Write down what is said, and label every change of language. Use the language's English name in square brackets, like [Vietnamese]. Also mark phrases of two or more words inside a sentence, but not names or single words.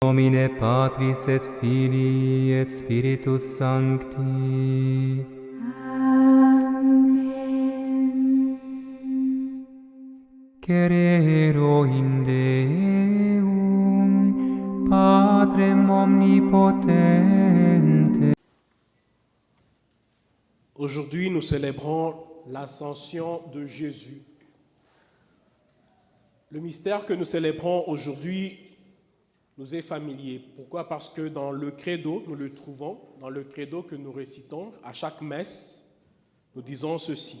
[Latin] nomine Patris et Filii et Spiritus Sancti. Amen. Crero in Deum, Patrem omnipotente. [French] Aujourd'hui, nous célébrons l'ascension de Jésus. Le mystère que nous célébrons aujourd'hui nous est familier. Pourquoi? Parce que dans le credo, nous le trouvons, dans le credo que nous récitons à chaque messe, nous disons ceci.